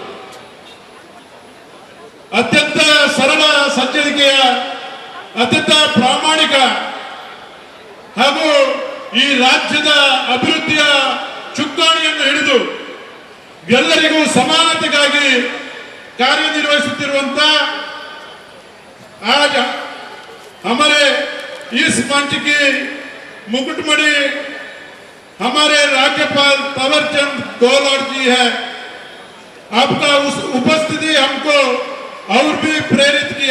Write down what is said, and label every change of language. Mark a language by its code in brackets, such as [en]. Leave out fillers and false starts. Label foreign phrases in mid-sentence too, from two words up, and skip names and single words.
[kn] ಅತ್ಯಂತ ಸರಳ ಸಜ್ಜನಿಕೆಯ, ಅತ್ಯಂತ ಪ್ರಾಮಾಣಿಕ ಹಾಗೂ ಈ ರಾಜ್ಯದ ಅಭಿವೃದ್ಧಿಯ ಚುಕ್ಕಾಣಿಯನ್ನು ಹಿಡಿದು ಎಲ್ಲರಿಗೂ ಸಮಾನತೆಗಾಗಿ ಕಾರ್ಯನಿರ್ವಹಿಸುತ್ತಿರುವಂತ [hi] आज हमारे इस मंच की मुकुटमणि हमारे राज्यपाल तवरचंद गहलोत जी है। आपका उस उपस्थिति हमको और भी प्रेरित किया।